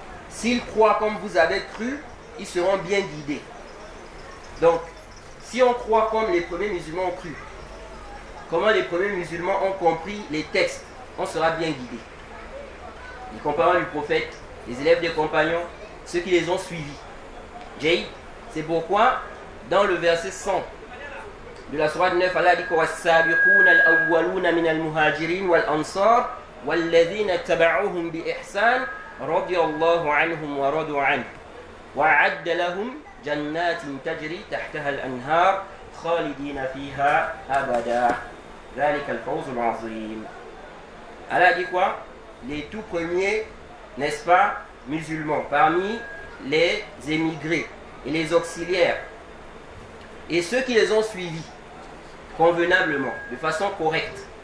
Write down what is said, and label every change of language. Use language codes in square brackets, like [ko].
[fr] S'ils croient comme vous avez cru, ils seront bien guidés. Donc, si on croit comme les premiers musulmans ont cru, comment les premiers musulmans ont compris les textes, on sera bien guidé. Les compagnons du prophète, les élèves des compagnons, ceux qui les ont suivis. Jay, c'est pourquoi dans le verset 100 de la sourate 9, Allah dit [ar] وَالسَّابِقُونَ الْأَوَّلُونَ مِنَ الْمُهَاجِرِينَ وَالْأَنصَارِ وَالَّذِينَ اتَّبَعُوهُم بِإِحْسَانٍ رَضِيَ اللَّهُ عَنْهُمْ وَرَضُوا عَنْهُ وَأَعَدَّ لَهُمْ جَنَّاتٍ تَجْرِي تَحْتَهَا الْأَنْهَارُ خَالِدِينَ فِيهَا أَبَدًا ذَلِكَ الْفَوْزُ الْعَظِيمُ. [fr] Allah dit quoi? Les tout premiers, n'est-ce pas, musulmans, parmi les émigrés et les auxiliaires, et ceux qui les ont suivis convenablement, de façon correcte.